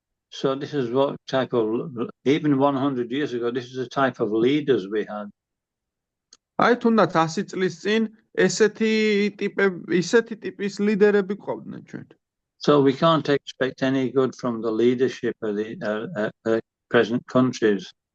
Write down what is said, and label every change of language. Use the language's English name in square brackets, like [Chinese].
[English] So this is what type of, even 100 years ago, this is the type of leaders we had. [Georgian] აი თუნდაც 100 წლის წინ ისეთი ტიპის ლიდერები ყავდნენ ჩვენ. [English] So we can't expect any good from the leadership of the present countries.